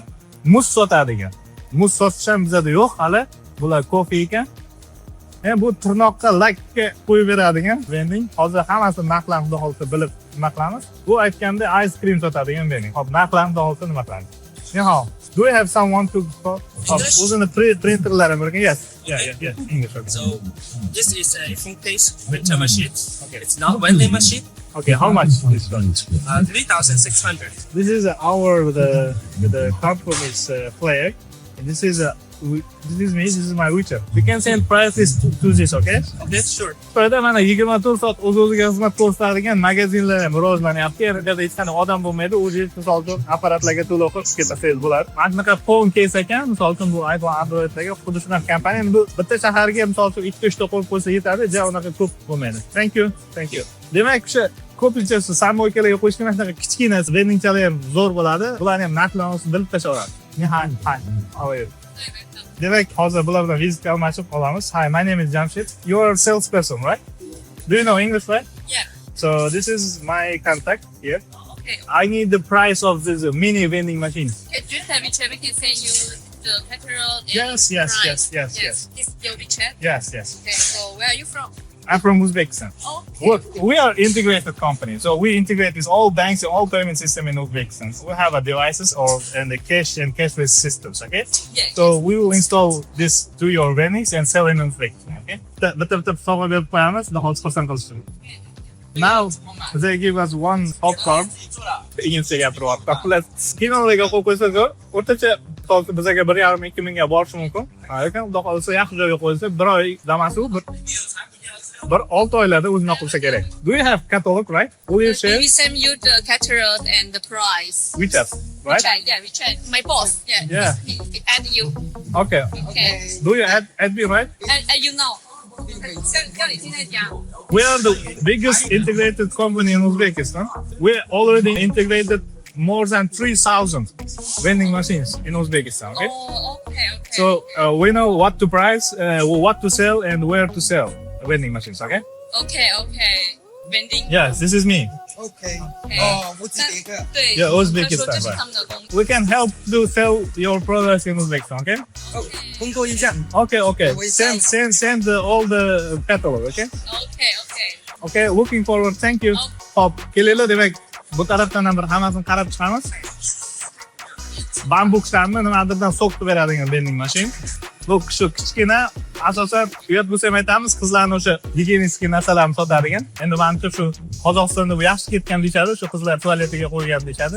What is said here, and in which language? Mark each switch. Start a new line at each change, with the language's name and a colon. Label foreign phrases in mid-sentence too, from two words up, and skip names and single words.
Uzbek: Muz sotadigan. Muz sotish ham bizda yo'q hali. Bular kofe ekan. Bu tirnoqqa lakka qo'yib beradigan vending. Hozir hammasi narxlarni xudo xolisa bilib nima qilamiz. Bu aytganda
English: ice cream
Uzbek: sotadigan vending. Hop, narxlarni xudo xolisa nima qilamiz. Nihol.
English: Do you have someone to
Uzbek: o'zini printerlari bor ekan?
English: Yes. Yeah. English. Okay. So this is a phone case printer machine. Okay. It's not vending machine. Okay, how much is it? 3,600. This is our the compromise flag. And this is me. This is my WeChat. We can send prices to this, okay? Okay, sure.
Uzbek: Xitoyda mana 24 soat o'z-o'ziga xizmat ko'rsatadigan magazinlar rivojlanyapti. Yerda hech qanday odam bo'lmaydi. O'zingiz misol uchun apparatlarga to'lov qilib ketasangiz bo'ladi. Mana shunaqa
English: phone case
Uzbek: ekan, misol uchun bu iPhone, Androidlarga xuddi shunaqa kompaniya. Bu bitta shaharga misol uchun 2-3 ta qo'yib qo'ysa yetadi, ja unaqa ko'p bo'lmaydi.
English: Thank you.
Uzbek: Demak, o'sha ko'pincha samoykalarga qo'yishgan shunaqa kichkina vendingchalar ham zo'r bo'ladi. Bularni ham narxlarini bilib tashlaveradi.
English: Hi. How are you?
Uzbek: Demak, hozir bular bilan vizitga almashib qolamiz.
English: Hi, my name is Jamshid. You're a salesperson, right? Do you know English, right? Yeah. So this is my contact here. Okay. I need the price of this mini vending machine. Okay, just have WeChat. We can send you the catalog and Yes. This is your WeChat. Yes. Okay, so where are you from? I'm from Uzbekistan. Okay. Look, we are integrated company, so we integrate with all banks and all payment system in Uzbekistan. So we have a devices and the cash and cashless systems, okay? Yeah. So we will install this to your vendings and sell in Uzbekistan, okay?
Uzbek: Bitta sovg'a berib qo'yamiz, xudo xursand qilish uchun.
English: Now they give us one popcorn.
Uzbek: Ingilischa gapiryapti. Plus kinolarga qo'yib qo'ysangiz, o'rtacha bizga 1,5-2 mingga borishi mumkin. Lekin xudo xolisa yaxshi joyga qo'yilsa, bir oy damasi bir 6 oylarda o'zini qilsa kerak.
English: Do you have catalog, right? Will you share? We send you the catalog and the price. WeChat, right? WeChat. My boss. Yeah. And you. Okay. Okay. Do you add me, right? And you know.
Chinese: 叫你现在讲。
English: We are the biggest integrated company in Uzbekistan. We already integrated more than 3,000 vending machines in Uzbekistan, okay? Oh, okay. So we know what to price, what to sell, and where to sell vending machines, okay? Okay. Vending. Yes, this is me. OK， Okay.
Chinese: 哦，我记得一个。对。
English: Yeah, Uzbekistan,
Chinese: 他说这是他们的工作。
English: We can help to sell your products in Uzbekistan, okay?
Chinese: 哦，工作一下。
English: Okay. Send all the catalog, okay? Okay. Okay, looking forward. Thank you. Okay.
Uzbek: Hop, kelinglar, demak, bu tarafdan ham bir hammasini qarab chiqamiz. Bambukslarni nimadirdan so'qib beradigan
English: vending machine.
Uzbek: Bu shu kichkina asosan uyat bo'lsa ham aytamiz, qizlarning o'sha gigiyenistik narsalarni sotadigan. Endi menimcha shu Qozog'istonda bu yaxshi ketgan deyshadi, shu qizlar tualetiga qo'ygan deyshadi.